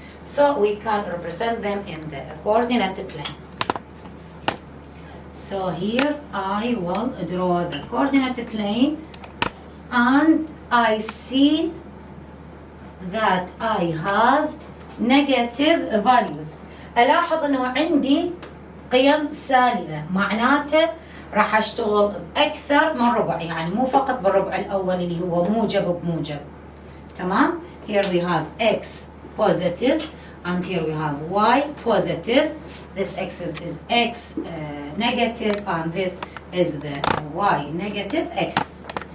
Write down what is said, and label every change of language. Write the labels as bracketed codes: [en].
[en] So we can represent them in the coordinate plane. So here I will draw the coordinate plane, and I see that I have negative values. [ar] ألاحظ أنه عندي قيم سالبة، معناته راح أشتغل بأكثر من ربع، يعني مو فقط بالربع الأول اللي هو موجب بموجب. تمام. [en] Here we have x positive and here we have y positive. This x is x negative and this is the y negative x's.